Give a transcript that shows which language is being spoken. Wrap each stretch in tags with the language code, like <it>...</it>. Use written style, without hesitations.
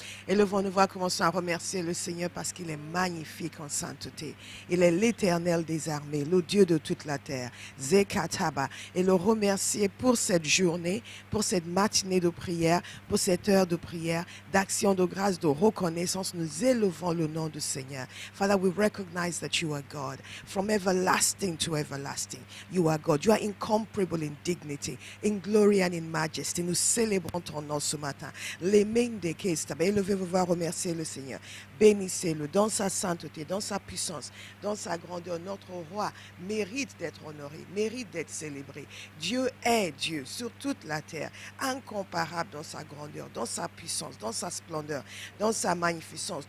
<fr>Élevons nos voix, commençons à remercier le Seigneur parce qu'il est magnifique en sainteté. Il est l'Éternel des armées, le Dieu de toute la terre. Zekataba. Et le remercier pour cette journée, pour cette matinée de prière, pour cette heure de prière, d'action de grâce, de reconnaissance. Nous élevons le nom du Seigneur.</fr> <en>Father, we recognize that you are God. From everlasting to everlasting, you are God. You are incomparable in dignity, in glory and in majesty.</en> <fr>Nous célébrons ton nom ce matin. Les mains des caisses, élevez-vous, va remercier le Seigneur. Bénissez-le dans sa sainteté, dans sa puissance, dans sa grandeur. Notre roi mérite d'être honoré, mérite d'être célébré. Dieu est Dieu sur toute la terre, incomparable dans sa grandeur, dans sa puissance, dans sa splendeur, dans sa magnificence.</fr>